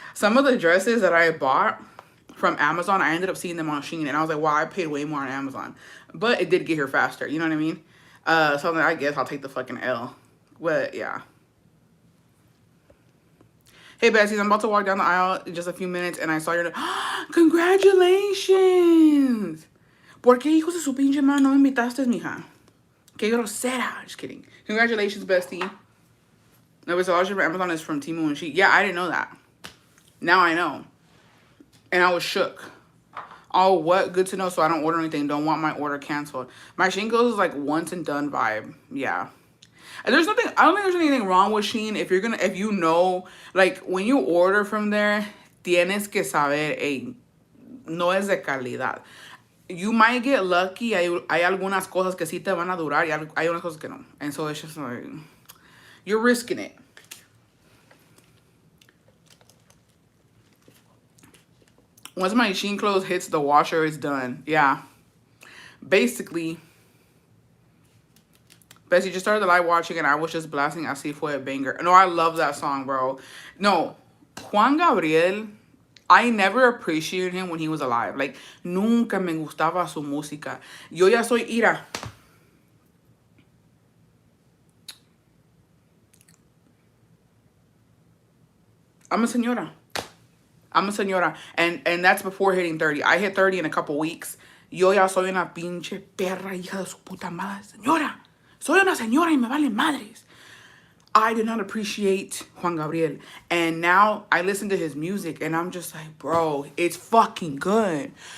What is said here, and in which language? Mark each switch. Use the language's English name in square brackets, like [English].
[English] Some of the dresses that I bought from Amazon, I ended up seeing them on Shein, and I was like, wow, I paid way more on Amazon. But it did get here faster, you know what I mean? So I guess I'll take the fucking L. But, yeah. Hey, Bessie, I'm about to walk down the aisle in just a few minutes, and I saw your... Congratulations! [Spanish] ¿Por qué hijos de su pinche madre no me invitaste, mija? Qué grosera. [English] Just kidding. Congratulations, bestie. No, but so all your Amazon is from Temu and Shein. Yeah, I didn't know that. Now I know. And I was shook. Oh, what? Good to know, so I don't order anything. Don't want my order canceled. My Shein goes is like once and done vibe. Yeah. And there's nothing, I don't think there's anything wrong with Shein. If you know, like when you order from there, [Spanish] tienes que saber, [English] hey, [Spanish] no es de calidad. [English] You might get lucky. [Spanish] Hay algunas cosas que sí te van a durar y hay unas cosas que no. [English] And so it's just like, you're risking it. Once my Shein clothes hits the washer, it's done. Yeah. Basically, Bessie just started the live watching and I was just blasting Así Fue a banger. No, I love that song, bro. No, Juan Gabriel, I never appreciated him when he was alive. Like, [Spanish] nunca me gustaba su música. Yo ya soy ira. [English] I'm a señora. And that's before hitting 30. I hit 30 in a couple weeks. [Spanish] Yo ya soy una pinche perra hija de su puta madre. Señora. Soy una señora y me valen madres. [English] I did not appreciate Juan Gabriel. And now I listen to his music and I'm just like, bro, it's fucking good.